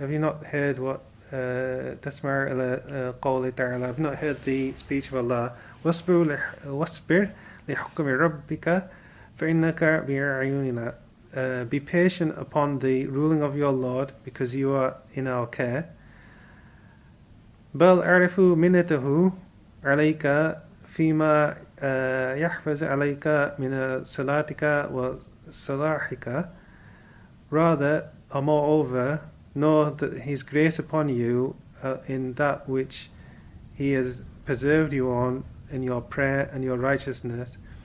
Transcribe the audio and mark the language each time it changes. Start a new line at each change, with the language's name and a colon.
English: Have you not heard what
Arabic: تسمع إلى قول تعالى?
English: Have you not heard the speech of Allah?
Arabic: واصبر لحكم ربك فإنك بأعيننا.
English: Be patient upon the ruling of your Lord, because you are in our care.
Arabic: بل أعرف منته عليك فيما يحفظ عليك من صلاتك وصلاحك.
English: Rather, or moreover, know that His grace upon you in that which He has preserved you on in your prayer and your righteousness.